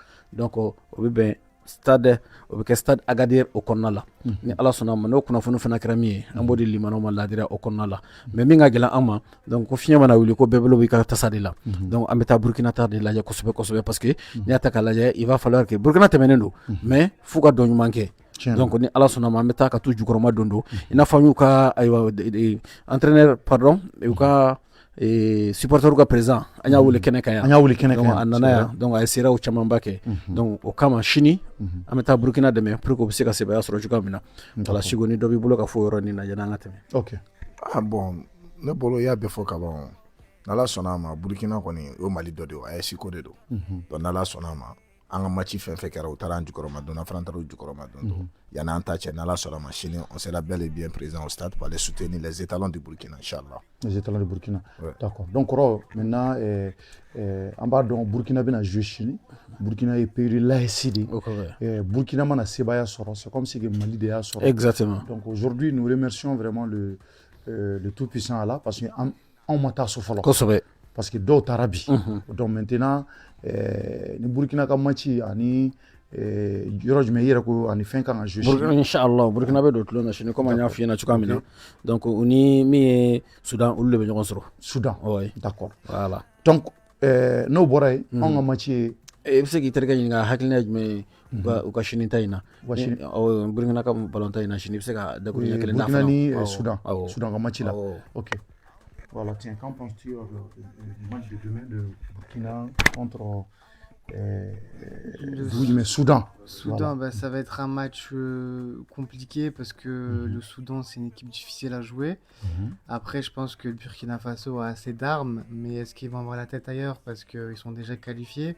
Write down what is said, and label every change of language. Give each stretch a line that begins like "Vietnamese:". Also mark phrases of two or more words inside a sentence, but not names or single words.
Bambara: Donc o be ben stade o bɛ kɛ stade Agadir o kɔnɔna la ni Ala sɔnna ma n'o kunnafoni fana kɛra min ye an b'o di limanaw ma laadira o kɔnɔna la mais min ka gɛlɛn an ma donc ko fiɲɛ mana wuli ko bɛɛ bolo b'i ka tasa de la donc an bɛ taa Burkina ta de lajɛ kosɛbɛ parce que n'i y'a ta k'a lajɛ
French: il va falloir que
Bambara: Burkina tɛmɛnen don mais f'u ka dɔn ɲuman kɛ donc ni Ala sɔnna ma an bɛ taa ka t'u jukɔrɔma don i n'a fɔ an y'u ka entraîneur pardon u ka supporter ka président an y'a wele kɛnɛ kan yan a nana yan donc a ye seerew camanba kɛ donc o kama sini an bɛ taa Burkina dɛmɛ
French: pour que
Bambara: u bɛ se ka sebaya sɔrɔ cogoya min na voilà Siko ni dɔ b'i bolo ka fɔ o yɔrɔ nin na yanni an ka tɛmɛ. Ok. Bon ne bolo i y'a bɛɛ fɔ ka ban n'Ala sɔnna a ma Burkina kɔni o Mali dɔ de o AES Siko de don donc n'Ala sɔnna a ma an ka match fɛn fɛn kɛra u taara an jukɔrɔma don an fana taara u jukɔrɔma don yanni an ta cɛ n'Ala sɔnna a ma sini
French: on sera bel et bien présent au stade pour aller soutenir les étalons du Burkina
Bambara: inchallah.
French: Les étalons du Burkina. Ouais. D'accord. Donc maintenant
Bambara: an b'a dɔn Burkina bɛna
French: jouer sini.
Bambara: Burkina ye
French: pays de l'AES
Bambara: de. Burkina mana sebaya sɔrɔ
French: c'est comme si que
Bambara: Mali de y'a sɔrɔ.
French: Exactement. Donc aujourd'hui nous remercions vraiment le tout puissant Allah parce que
Bambara: an ma taa so fɔlɔ. Kosɛbɛ.
French: Parce que
Bambara: dɔw taara bi.
French: Donc maintenant
Bambara: ni Burkina ka match ani yɔrɔ jumɛn i yɛrɛ ko ani fɛn kan ka jouer sini. Inchallah Burkina bɛ don tulon na sini comme an y'a f'i ɲɛna cogoya min na donc u ni min ye Soudan olu de bɛ ɲɔgɔn sɔrɔ. Soudan.
French: Oui. D'accord. Voilà.
Bambara: Donc n'o bɔra yen anw ka match ye. I bɛ se k'i terikɛ ɲininka hakilina ye jumɛn ye u ka sini ta in na Burkina ka ballon ta in na sini i bɛ se ka dakuru ɲɛ kelen d'a fana. Burkina ni Soudan ka match la. Ok.
French: Voilà, tiens, qu'en penses-tu du match de demain de Burkina contre Soudan? Soudan, voilà. Ça va être un match compliqué parce que le Soudan, c'est une équipe difficile à jouer. Après, je pense que le Burkina Faso a assez d'armes, mais est-ce qu'ils vont avoir la tête ailleurs parce qu'ils sont déjà qualifiés?